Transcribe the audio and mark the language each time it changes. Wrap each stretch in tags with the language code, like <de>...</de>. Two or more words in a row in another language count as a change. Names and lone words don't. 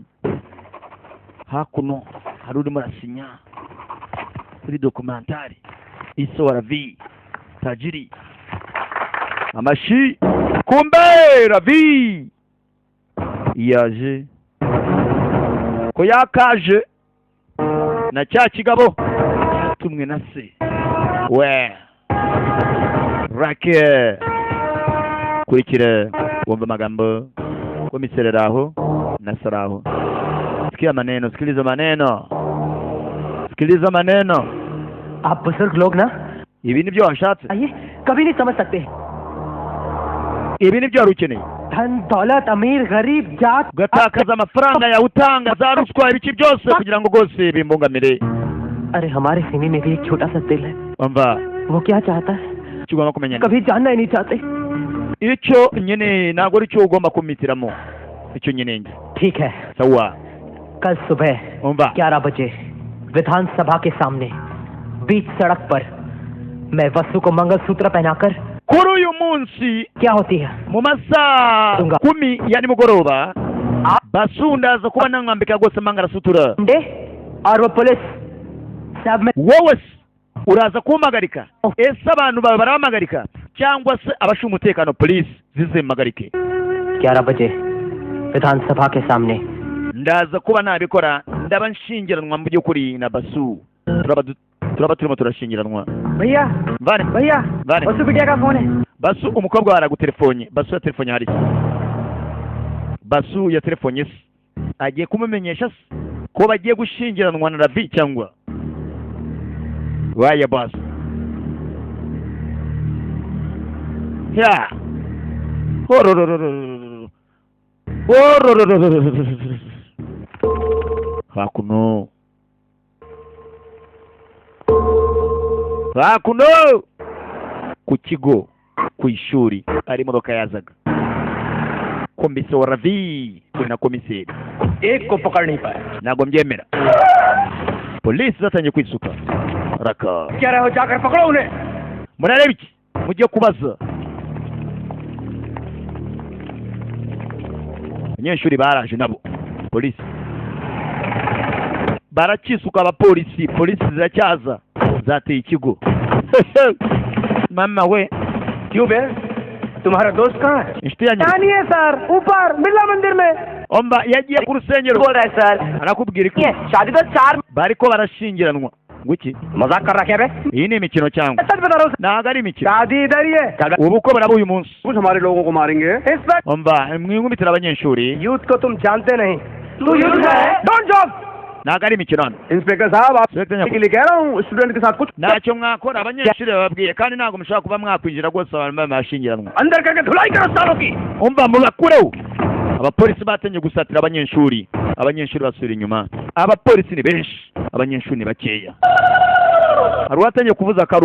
<rw>hakuno hari urimo arasinya kuri dokumentari iso wa Ravi tajiri amashi kumbe Ravi yaje ko yakaje na cya kigabo tumwe na se we rake kurikira wumva amagambo komisereraho na saraho</rw> <sw>sikiliza maneno</sw> <hi>आप बुजुर्ग लोग ना</hi> <rw>ibi nibyo washatse</rw> <hi>ये कभी नहीं समझ सकते</hi> <rw>ibi nibyo wari ukeneye</rw> <hi>धन दौलत अमीर गरीब जात</hi> <rw>gatakaza amafaranga yawe utanga za ruswa ibiki byose kugira ngo rwose bimbungamire</rw> <hi>अरे हमारे सीने में भी एक छोटा सा दिल है</hi> <rw>umva</rw> <hi>वो क्या चाहता है</hi> <rw>kigomba kumenya</rw> <hi>कभी जानना ही नहीं चाहते</hi> <rw>icyo nyene ntabwo ari cyo ugomba kumitiramo icyo nyene</rw> <hi>ठीक है</hi> <rw>sawa</rw> <hi>कल सुबह</hi> <rw>umva</rw> <hi>11 बजे विधानसभा के सामने बीच सड़क पर मैं वसु को मंगलसूत्र पहनाकर</hi> <rw>kuri uyu munsi</rw> <hi>क्या होती है</hi> <rw>mu masaha 10 ya nimugoroba basundaza kuba namwambika rwose mangarasutura</rw> <hi>और वो पुलिस सब में</hi> <rw>wowe uraza kumpagarika ese abantu bawe barabamagarika cyangwa se abashinzwe umutekano police zizimagarike</rw> <hi>11 बजे विधानसभा के सामने</hi> <rw>ndaza kuba nabikora ndaba nshingiranwa mu by'ukuri na basu turaba turimo turashingiranwa</rw> <hi>भैया</hi> <rw>vane</rw> <hi>भैया</hi> <rw>vane</rw> <hi>वसु बिटिया का फोन है</hi> <rw>basu umukobwa waragutelefone basu ya telefone hari basu ya telefone se agiye kumumenyesha ko bagiye gushingiranwa na Ravi cyangwa waya boss ya hakuno ku kigo ku ishuri ari imodoka yazaga komiseri wa Ravi na komiseri</rw> <hi>एक को पकड़ नहीं पाया</hi> <rw>ntabwo mbyemera polisi zatangiye kwisuka raka</rw> <hi>क्या रहे हो जाकर पकड़ो उन्हें</hi> <rw>murareba iki mujye kubaza abanyeshuri baraje nabo polisi barakisuka abapolisi polisi ziracyaza zateye ikigo mama we</rw> <hi>क्यों बे तुम्हारा दोस्त कहाँ है</hi> <rw>inshuti yanyu</rw> <hi>नहीं है सर ऊपर बिरला मंदिर में</hi> <rw>omba yagiye ku rusengero</rw> <hi>बोल रहा है सर</hi> <rw>arakubwira iki</rw> <hi>शादी तो 4</hi> <rw>bariko barashingiranwa nguki</rw> <hi>मजाक कर रहा क्या बे</hi> <rw>iyi ni imikino cyangwa</rw> <hi>सच बता रहा हूँ</hi> <rw>ntago ari imikino</rw> <hi>शादी इधर ही है</hi> <rw>ubukwe buraba uyu munsi</rw> <hi>कुछ हमारे लोगों को मारेंगे इस वक्त</hi> <rw>omba mwinkubitira abanyeshuri</rw> <hi>यूथ को तुम जानते नहीं तू यूथ है</hi> <en>don't joke</en> <rw>ntago ari imikino hano</rw> <hi>इंस्पेक्टर साहब आप</hi> <rw>Inspector</rw> <hi>के लिए कह रहा हूँ स्टूडेंट के साथ कुछ</hi> <rw>ntacyo mwakora abanyeshuri bababwiye kandi ntabwo mushobora kuba mwakwinjira rwose abantu bashingiranwa</rw> <hi>अंदर करके धुलाई करो सालों की</hi> <rw>umva mubakureho abapolisi batangiye gusatira abanyeshuri basubira inyuma abapolisi ni benshi abanyeshuri ni bakeya hari uwatangiye kuvuza</rw>